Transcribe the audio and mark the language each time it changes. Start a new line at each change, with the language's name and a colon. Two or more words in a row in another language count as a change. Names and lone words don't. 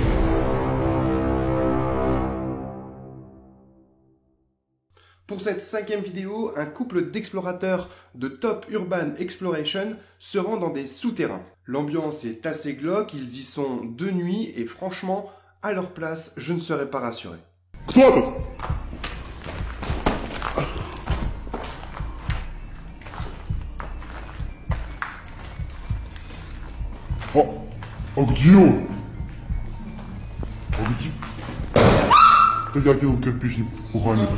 French: Pour cette 5e vidéo, un couple d'explorateurs de Top Urban Exploration se rend dans des souterrains. L'ambiance est assez glauque, ils y sont de nuit et franchement, à leur place, je ne serais pas rassuré.
Russian: А где он? А где? Да я кинул кирпичник пухами-то.